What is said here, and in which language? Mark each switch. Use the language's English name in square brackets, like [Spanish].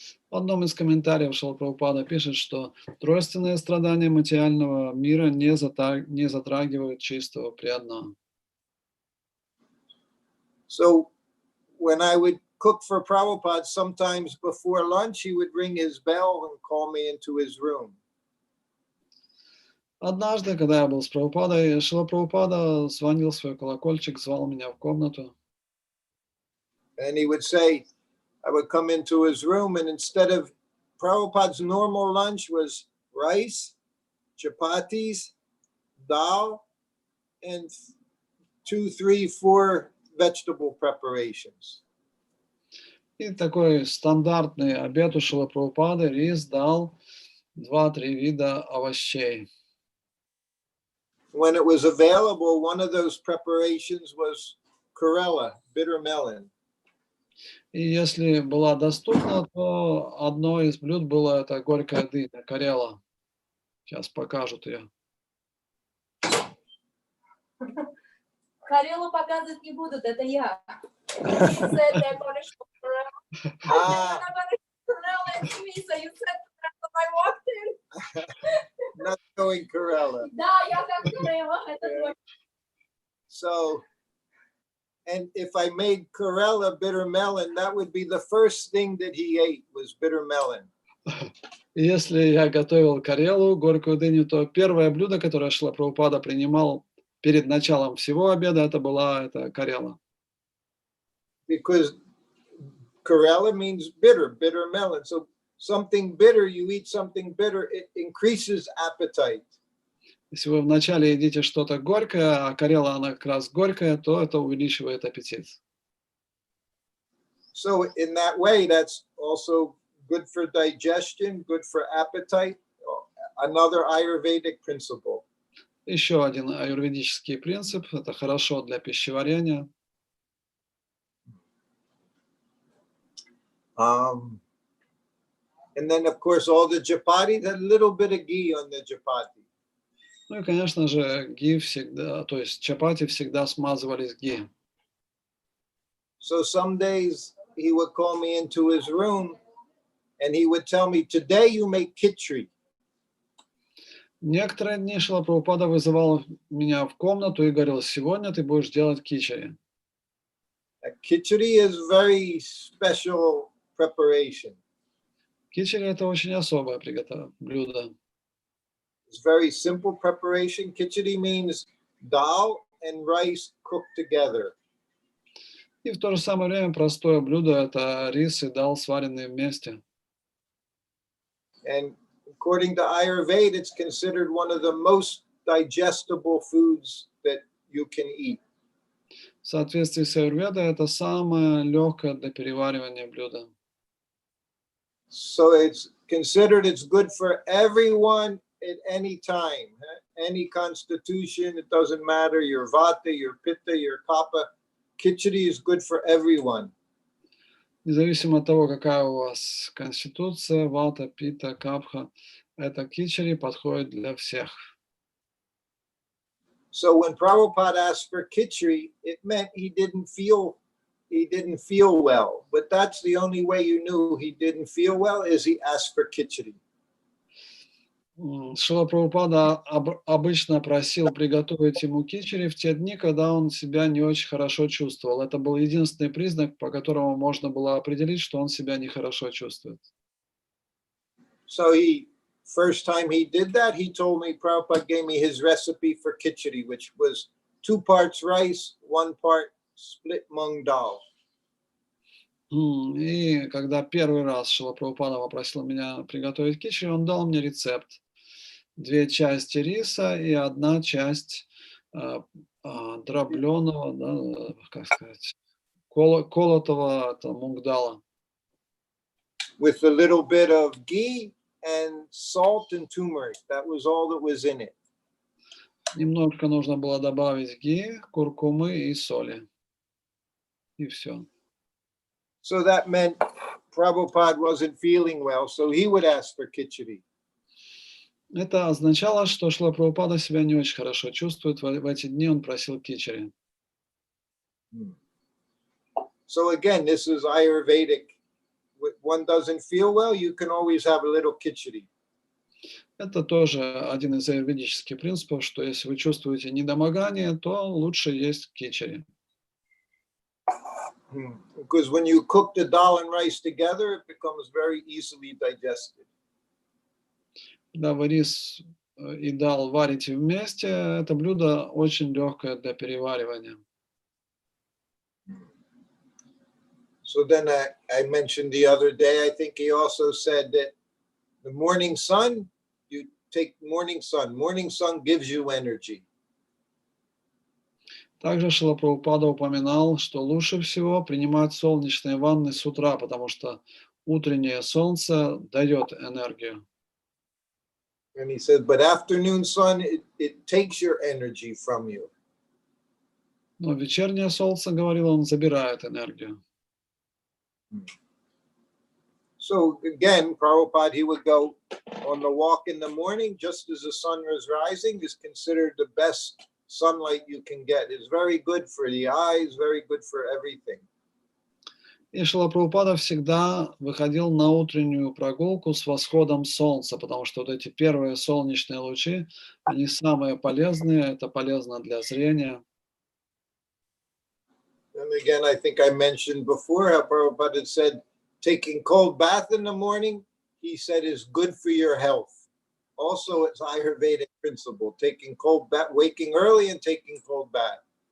[Russian] В одном из комментариев Шрила Прабхупада пишет, что тройственные страдания материального мира не затрагивают чистого преданного. [English] So when I would cook for Prabhupada, sometimes before lunch, he would ring his bell and call me into his room. [Russian] Однажды, когда я был с Прабхупадой, Шрила Прабхупада звонил в свой колокольчик, звал меня в комнату. [English] And he would say, I would come into his room, and instead of Prabhupada's normal lunch was rice, chapatis, dal, and 2, 3, 4 vegetable preparations. [Russian] И такой стандартный обед у Шрилы Прабхупады: рис, дал, 2-3 вида овощей. [English] When it was available, one of those preparations was Karela, bitter melon. [Russian] И если была доступна, то одно из блюд было это горькая дыня, карела. Сейчас покажут ее. Карелу показывать не будут, это я. [English] You said they're gonna show Karela. Ah, They're gonna show Karela to me, so you said that when I walked in. not going Karela. [Russian] Да, я как Карела, это точно. [English] So, and if I made Karela bitter melon, that would be the first thing that he ate was bitter melon. [Russian] И если я готовил карелу, горькую дыню, то первое блюдо, которое Шрила Прабхупада принимал перед началом всего обеда, это была эта карела. [English] Because Karela means bitter, bitter melon. So something bitter, you eat something bitter, it increases appetite. [Russian] Если вы вначале едите что-то горькое, а карела, она как раз горькая, то это увеличивает аппетит. [English] So in that way, that's also good for digestion, good for appetite. Another Ayurvedic principle. [Russian] Еще один аюрведический принцип, это хорошо для пищеварения. [English] And then, of course, all the chapati, that little bit of ghee on the chapati. [Russian] Ну и, конечно же, ги всегда, то есть чапати всегда смазывались ги. [English] So some days he would call me into his room and he would tell me, today you make khichdi. [Russian] Некоторые дни Шрила Прабхупада вызывал меня в комнату и говорил: сегодня ты будешь делать кичери. [English] Khichdi is very special preparation. [Russian] Кичери — это очень особое блюдо. [English] It's very simple preparation. Khichdi means dal and rice cooked together. [Russian] И в то же самое время простое блюдо — это рис и дал, сваренные вместе. [English] And according to Ayurveda, it's considered one of the most digestible foods that you can eat. [Russian] В соответствии с аюрведой это самое легкое для переваривания блюдо. [English] So it's considered it's good for everyone at any time, any constitution. It doesn't matter your vata, your pitta, your kapha. Khichdi is good for everyone. [Russian] Независимо от того, какая у вас конституция, вата, пита, капха, это кичери подходит для всех. [English] So when Prabhupada asked for khichdi, it meant he didn't feel well. But that's the only way you knew he didn't feel well, is he asked for khichdi. [Russian] Шрила Прабхупада обычно просил приготовить ему кичери в те дни, когда он себя не очень хорошо чувствовал. Это был единственный признак, по которому можно было определить, что он себя нехорошо чувствует. [English] So first time he did that, he told me, Prabhupada gave me his recipe for khichdi, which was 2 parts rice, 1 part split mung dal. [Russian] И когда первый раз Шрила Прабхупада попросил меня приготовить кичери, он дал мне рецепт. 2 части риса и 1 часть дробленого, да, как сказать, колотого мунгдала. [English] With a little bit of ghee and salt and turmeric. That was all that was in it. [Russian] Немножко нужно было добавить ги, куркумы и соли. И все. [English] So that meant Prabhupada wasn't feeling well, so he would ask for khichdi. [Russian] Это означало, что Шрила Прабхупада себя не очень хорошо чувствует. В эти дни он просил кичери. [English] So again, this is Ayurvedic. When one doesn't feel well, you can always have a little khichdi. [Russian] Это тоже один из аюрведических принципов, что если вы чувствуете недомогание, то лучше есть кичери. [English] Because when you cook the dal and rice together, it becomes very easily digested. [Russian] Когда вы рис и дал варить вместе, это блюдо очень легкое для переваривания. [English] So then I mentioned the other day, I think he also said that the morning sun, you take morning sun. Morning sun gives you energy. [Russian] Также Шрила Прабхупада упоминал, что лучше всего принимать солнечные ванны с утра, потому что утреннее солнце дает энергию. [English] And he said, but afternoon sun, it takes your energy from you. [Russian] Но вечернее солнце, говорил он, забирает энергию. [English] So again, Prabhupada, he would go on the walk in the morning, just as the sun is rising, is considered the best sunlight you can get. It's very good for the eyes, very good for everything. [Russian] И Шрила Прабхупада всегда выходил на утреннюю прогулку с восходом солнца, потому что вот эти первые солнечные лучи, они самые полезные, это полезно для зрения. [English] And again, I think I mentioned before how Prabhupada had said, taking cold bath in the morning, he said, is good for your health. Also, it's Ayurvedic principle, taking cold bath, waking early and taking cold bath.